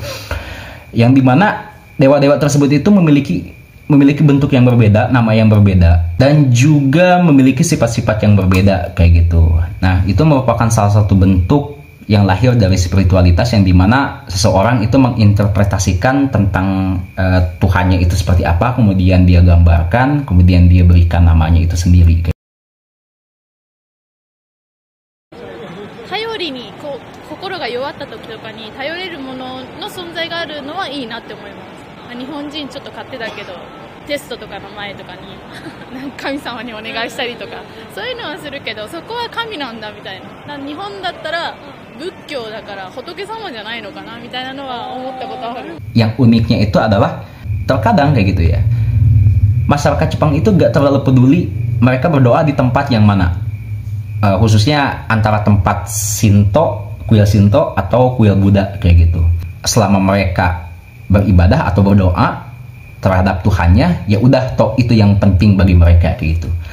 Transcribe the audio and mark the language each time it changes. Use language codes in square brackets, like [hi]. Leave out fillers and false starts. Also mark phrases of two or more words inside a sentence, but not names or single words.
[id] Yang dimana dewa-dewa tersebut itu memiliki bentuk yang berbeda, nama yang berbeda, dan juga memiliki sifat-sifat yang berbeda kayak gitu. Nah, itu merupakan salah satu bentuk yang lahir dari spiritualitas, yang dimana seseorang itu menginterpretasikan tentang Tuhannya itu seperti apa, kemudian dia gambarkan, kemudian dia berikan namanya itu sendiri. [ja] 頼りに心が弱った時とかに頼れるものの存在があるのはいいなって思います。日本人ちょっと勝手だけどテストとかの前とかに神様にお願いしたりとかそういうのはするけど、そこは神なんだみたいな。日本だったら仏教だから仏様じゃないのかなみたいなのは思ったことある。 [id] Yang uniknya itu adalah terkadang kayak gitu ya, masyarakat Jepang itu gak terlalu peduli mereka berdoa di tempat yang mana, khususnya antara tempat Shinto, kuil Shinto atau kuil Buddha kayak gitu. Selama mereka beribadah atau berdoa terhadap Tuhannya, ya udah, toh itu yang penting bagi mereka kayak gitu.